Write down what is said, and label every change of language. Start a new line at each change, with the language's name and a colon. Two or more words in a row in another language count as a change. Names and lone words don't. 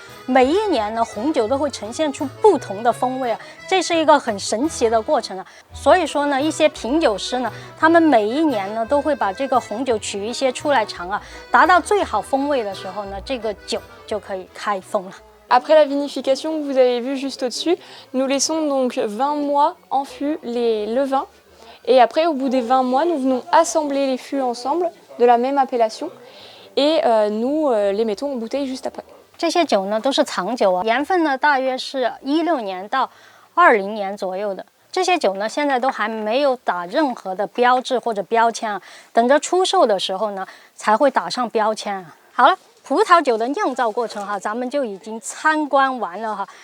Chinese: 每一年呢，红酒都会呈现出不同的风味啊，这是一个很神奇的过程啊。所以说呢，一些品酒师呢，他们每一年呢，都会把这个红酒取一些出来尝啊，达到最好风味的时候呢，这个酒就可以开封了。
French: Après la vinification, vous avez vu juste au-dessus, nous laissons donc 20 mois en fût le vin. Et après, au bout des 20 mois, nous venons assembler les fûts ensemble de la même appellation et nous les mettons en bouteille juste après.
Chinese: 这些酒呢都是藏酒啊，年份呢大约是16年到20年左右的。这些酒呢现在都还没有打任何的标志或者标签啊，等着出售的时候呢才会打上标签啊。好了，葡萄酒的酿造过程哈，咱们就已经参观完了哈。